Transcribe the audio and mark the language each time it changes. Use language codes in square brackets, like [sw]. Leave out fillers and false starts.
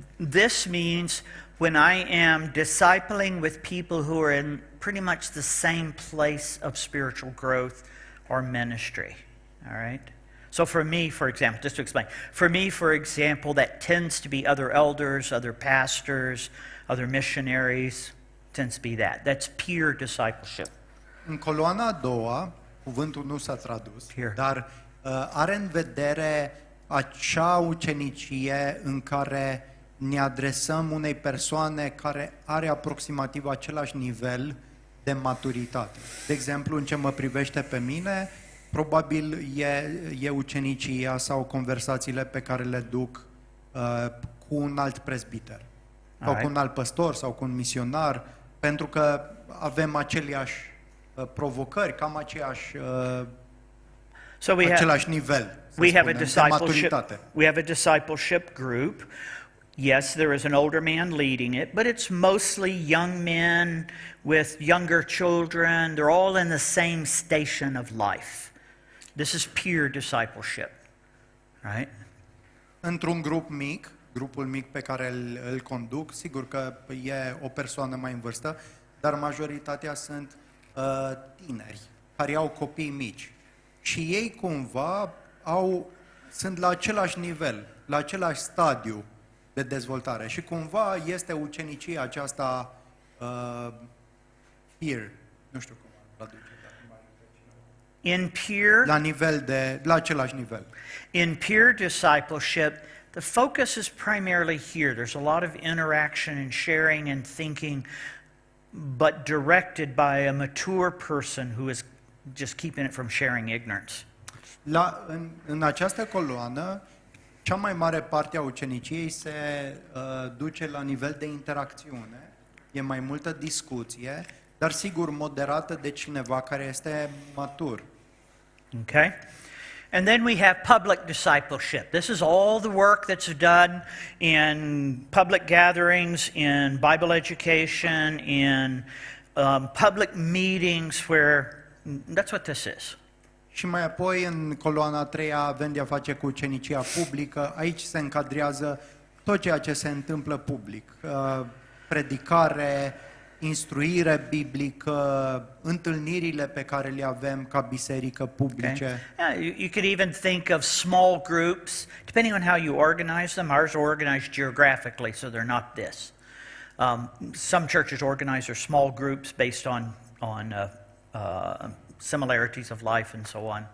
[en] This means when I am discipling with people who are in pretty much the same place of spiritual growth or ministry. All right? So for me, for example, just to explain, for example, that tends to be other elders, other pastors, other missionaries, tends to be that. That's peer discipleship. [ro] În coloana a doua, cuvântul nu s-a tradus, [en] Here. [ro] dar are în vedere acea ucenicie în care ne adresăm unei persoane care are aproximativ același nivel de maturitate. De exemplu, în ce mă privește pe mine, probabil e ucenicia sau conversațiile pe care le duc cu un alt prezbiter, sau cu un alt păstor, sau cu un misionar, pentru că avem aceleași provocări, cam același nivel. [en] We have a [ro] de [en] discipleship. [ro] maturitate. [en] We have a discipleship group. Yes, there is an older man leading it, but it's mostly young men with younger children. They're all in the same station of life. This is peer discipleship, right? [ro] Într-un grup mic, grupul mic pe care îl conduc, sigur că e o persoană mai în vârstă, dar majoritatea sunt tineri care au copii mici. Și ei cumva sunt la același nivel, la același stadiu de dezvoltare. Și cumva este ucenicia aceasta peer, nu știu cum traduce. [en] In peer, [ro] La același nivel. [en] in peer discipleship, the focus is primarily here. There's a lot of interaction and sharing and thinking, but directed by a mature person who is just keeping it from sharing ignorance. [ro] În această coloană, cea mai mare parte a uceniciei se duce la nivel de interacțiune, e mai multă discuție, dar sigur moderată de cineva care este matur. [en] Okay? And then we have public discipleship. This is all the work that's done in public gatherings, in Bible education, in public meetings where that's what this is. [ro] Și mai apoi, în coloana a treia, avem de-a face cu ucenicia publică. Aici se încadrează tot ceea ce se întâmplă public. Predicare, instruire biblică, întâlnirile pe care le avem ca biserică publice. [en] Okay. Yeah, you could even think of small groups, depending on how you organize them. Ours are organized geographically, so they're not this. Some churches organize their small groups based on similarities of life and so on.